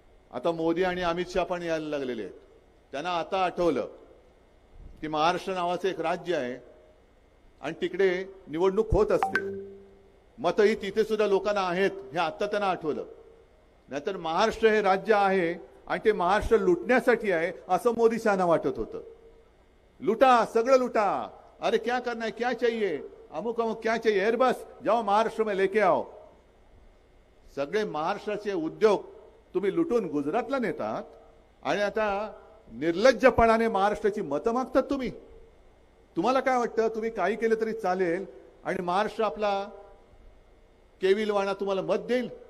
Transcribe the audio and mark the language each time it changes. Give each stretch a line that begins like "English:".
Marathi: आता मोदी आणि अमित शहा पण यायला लागलेले आहेत. त्यांना आता आठवलं की महाराष्ट्र नावाचं एक राज्य आहे आणि तिकडे निवडणूक होत असते, मतही तिथे सुद्धा लोकांना आहेत, हे आता त्यांना आठवलं. नाहीतर महाराष्ट्र हे राज्य आहे आणि ते महाराष्ट्र लुटण्यासाठी आहे असं मोदी शहाना वाटत होतं. लुटा, सगळं लुटा,
Hindi: अरे क्या करना है, क्या चाहिए, अमुक अमुक क्या चाहिए, एयरबस जाओ महाराष्ट्र में लेके आओ.
Marathi: सगळे महाराष्ट्राचे उद्योग तुम्ही लुटून गुजरातला नेतात आणि आता निर्लज्जपणाने महाराष्ट्राची मतं मागतात तुम्ही. तुम्हाला काय वाटतं तुम्ही काही केलं तरी चालेल आणि महाराष्ट्र आपला केविलवाणा तुम्हाला मत देईल.